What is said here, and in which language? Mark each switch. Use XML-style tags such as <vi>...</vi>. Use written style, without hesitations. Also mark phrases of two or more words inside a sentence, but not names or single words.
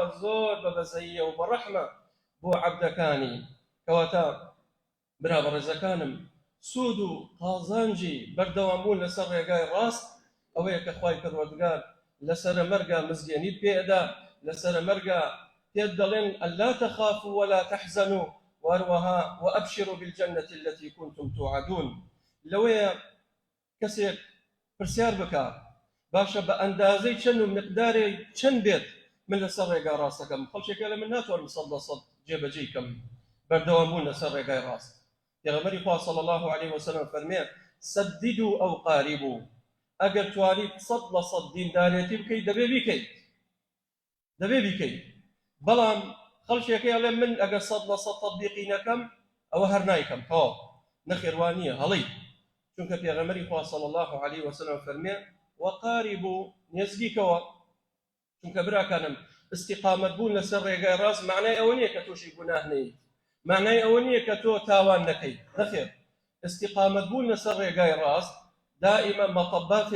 <ckb>زۆر بەبەزەییە و بەڕەحمە بۆ عەبدەکانی کەواتە برا بەڕێزەکانم سوود و قازانجی بەردەوامبوون لەسەر ڕێگای ڕاست ئەوەیە کە خوای پەروەردگار لەسەرە مەرگا مزگێنیت پێدا لەسەرە مەرگا پێت دەڵێن</ckb> <ar>ئەلا تەخافوا ولا تەحزەنوا</ar> <ckb>وەروەها</ckb> <ar>وأبشروا بالجنة التي كنتم توعدون</ar> <ckb>لەوەیە کەسێک پرسیار بکە باشە بە ئەندازەی چەند و مقدارێ چەند بێت من لەسەر ڕێگا ڕاستەکەم خەڵکێکە لە من ناتوانم سەد لە سەد جێبەجێی کەم بەردەوامبوون لەسەر ڕێگای ڕاست پێغەمبەری خوا</ckb> <ar>صلی الله عليه وسلم</ar> <ckb>فەرمێ</ckb> <ar>سددوا أو قاربوا</ar> <ckb>ئەگەر توانیت سەد لە سەد دیندارێتی بکەیت دەبێ بیکەیت بەڵام خەڵکێکە ئەڵێ من ئەگەر سەد لە سەد تەطبیقی نەکەم ئەوە هەر نایکەم تەواو نەخێوان نییە هەڵەی چونکە پێغەمبەری خوا</ckb> <ar>صلی الله عليه وسلم</ar> <ckb>فەرمێ وقاربوا نێزگیکەوە چونکە براکانم استقامت بوون لەسەر ڕێگای ڕاست معنای ئەوە نییە کە تۆشی گوناه نەیت معنای ئەوە نییە کە تۆ تاوان نەکەیت نەخێر استقامت بوون لەسەر ڕێگای ڕاست دائما مەطەبات هەیە</ckb>